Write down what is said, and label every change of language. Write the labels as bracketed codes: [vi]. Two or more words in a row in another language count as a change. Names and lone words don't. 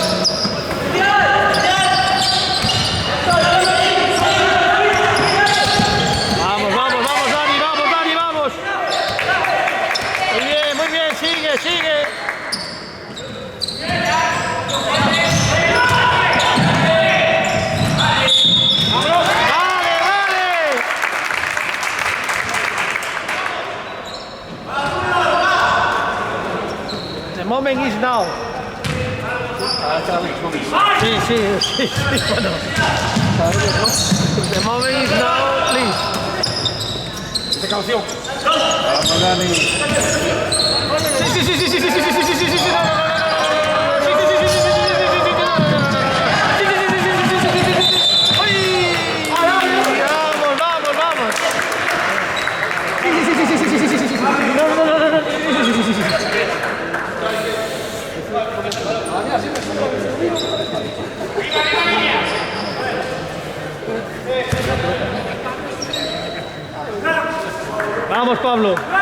[es] Vamos, vamos, vamos, Dani, vamos, Dani, vamos. Muy bien, sigue, sigue. Vale, vale. [en] The moment is now. [es] Sí, sí, sí, sí, bueno. [en] The moment is now. [es] precaución. Vamos, Dani. Sí, sí, sí, sí, sí, sí, sí, sí, sí, sí, sí, sí, no, no, no, no, no, no, no, sí, sí, sí, sí, sí, sí, sí, sí, sí, sí, sí, sí, sí, sí, sí, sí, sí, ¡uy! Vamos, vamos, vamos. Sí, sí, sí, sí, sí, sí, sí, sí, sí, sí, no, no, no, no, no, sí, sí, sí, sí, sí, sí. Vamos, Pablo.